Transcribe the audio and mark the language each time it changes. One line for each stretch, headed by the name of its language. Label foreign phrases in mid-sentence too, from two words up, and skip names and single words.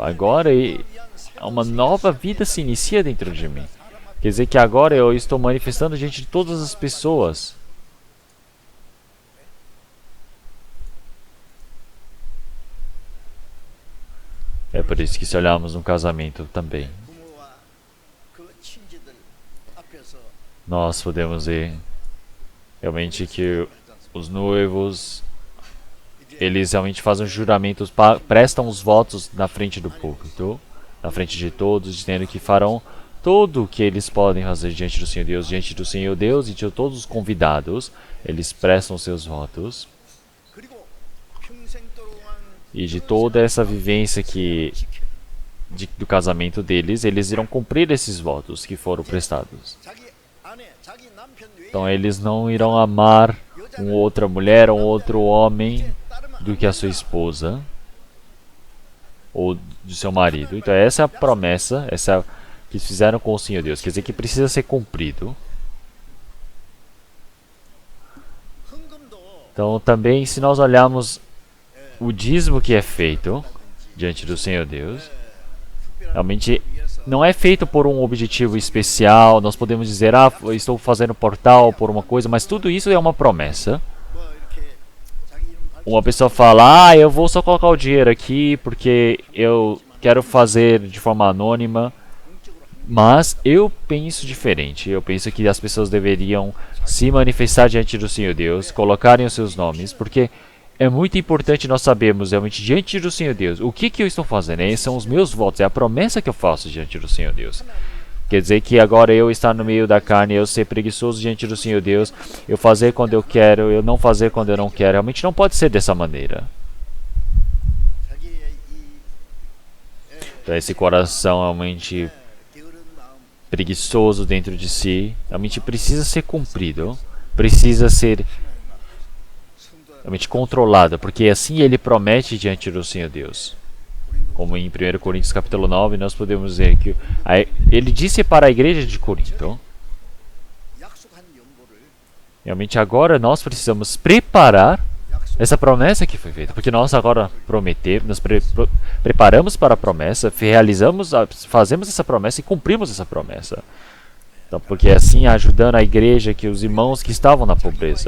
Portuguese: Agora uma nova vida se inicia dentro de mim. Quer dizer que agora eu estou manifestando diante de todas as pessoas. É por isso que se olharmos no casamento também,
Korean: 부모와 그 친지들 앞에서
Portuguese: nós podemos ver realmente que os noivos, eles realmente fazem os juramentos, prestam os votos na frente do púlpito, na frente de todos, dizendo que farão tudo o que eles podem fazer diante do Senhor Deus e de todos os convidados. Eles prestam seus votos.
Korean: 그리고 평생 동안
Portuguese: E de toda essa vivência do casamento deles, eles irão cumprir esses votos que foram prestados.
Korean: 자기 아내, 자기 남편 외에
Portuguese: Então eles não irão amar uma outra mulher ou outro homem do que a sua esposa ou do seu marido. Então essa é a promessa, que eles fizeram com o Senhor Deus. Quer dizer que precisa ser cumprido.
Korean: 헌금도
Portuguese: Então também, se nós olharmos o dízimo que é feito diante do Senhor Deus, realmente não é feito por um objetivo especial. Nós podemos dizer, eu estou fazendo portal por uma coisa, mas tudo isso é uma promessa.
Korean: 뭐 이렇게 자기 이름 밝히
Portuguese: Uma pessoa fala, eu vou só colocar o dinheiro aqui porque eu quero fazer de forma anônima. Mas eu penso diferente. Eu penso que as pessoas deveriam se manifestar diante do Senhor Deus, colocarem os seus nomes, porque é muito importante nós sabermos realmente diante do Senhor Deus o que eu estou fazendo. Esses são os meus votos, é a promessa que eu faço diante do Senhor Deus. Quer dizer que agora eu estar no meio da carne, eu ser preguiçoso diante do Senhor Deus, eu fazer quando eu quero, eu não fazer quando eu não quero. Realmente não pode ser dessa maneira.
Korean: 자기의 이
Portuguese: Então esse coração realmente
Korean: 게으른 마음
Portuguese: preguiçoso dentro de si, realmente precisa ser cumprido, precisa ser realmente controlado, porque assim ele promete diante do Senhor Deus. Como em 1 Coríntios capítulo 9, nós podemos dizer que ele disse para a igreja de Corinto,
Korean: 약속한 연보를
Portuguese: realmente agora nós precisamos preparar essa promessa que foi feita, porque nós agora prometemos, nos preparamos para a promessa, realizamos, fazemos essa promessa e cumprimos essa promessa. Então, porque assim ajudando a igreja, que os irmãos que estavam na pobreza.